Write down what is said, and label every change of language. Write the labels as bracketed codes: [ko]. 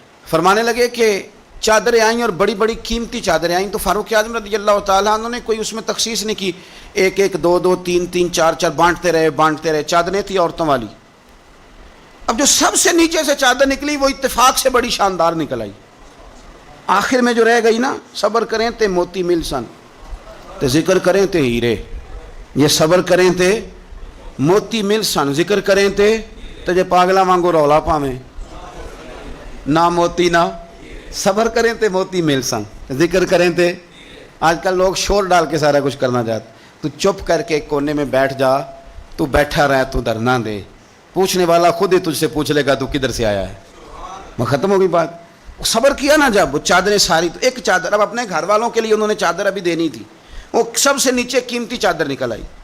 [ur] فرمانے لگے کہ چادریں آئیں اور بڑی بڑی قیمتی چادریں آئیں, تو فاروق اعظم رضی اللہ تعالیٰ عنہ نے کوئی اس میں تخصیص نہیں کی, 1 2 3 4 بانٹتے رہے. چادریں تھی عورتوں والی. اب جو سب سے نیچے سے چادر نکلی وہ اتفاق سے بڑی شاندار نکل آئی. آخر میں جو رہ گئی نا, [pa] صبر کریں تے موتی مل سن, تے ذکر کریں تے ہیرے. یہ صبر کریں تے موتی مل سن, ذکر کریں تے جے پاگلا وانگو رولا پاویں, نہ موتی نہ صبر کریں تے موتی مل سن, ذکر کریں تے. [ur] آج کل لوگ شور ڈال کے سارا کچھ کرنا چاہتے. تو چپ کر کے کونے میں بیٹھ جا, تو بیٹھا رہ, تو ڈرنا دے, پوچھنے والا خود ہی تجھ سے پوچھ لے گا تو کدھر سے آیا ہے. وہ ختم ہو گئی بات. صبر کیا نا جب, وہ چادریں ساری, تو ایک چادر اب اپنے گھر والوں کے لیے انہوں نے چادر ابھی دینی تھی, وہ سب سے نیچے قیمتی چادر نکل آئی.